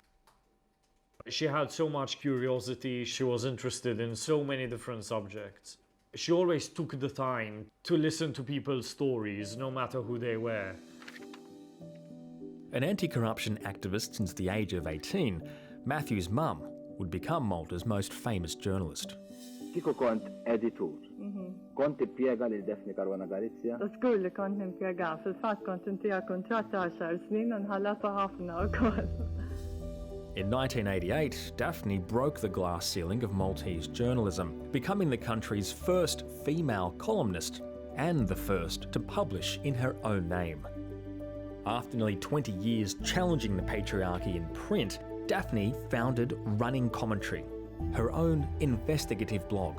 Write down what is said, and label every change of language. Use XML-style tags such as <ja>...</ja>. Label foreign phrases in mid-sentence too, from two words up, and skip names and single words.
<en>She had so much curiosity, she was interested in so many different subjects. She always took the time to listen to people's stories, no matter who they were. An anti-corruption activist since the age of 18, Matthew's mum would become Malta's most famous journalist.</en> <mt>Kiko kont editur. Kont impjega lil Daphne Caruana Galizia. Żgur li kont nimpjega, fil-fatt kont intiha kuntratt ta' 10 snin u nħallatha ħafna wkoll.</mt> <en>In 1988, Daphne broke the glass ceiling of Maltese journalism, becoming the country's first female columnist and the first to publish in her own name. After nearly 20 years challenging the patriarchy in print, Daphne founded Running Commentary, her own investigative blog.</en>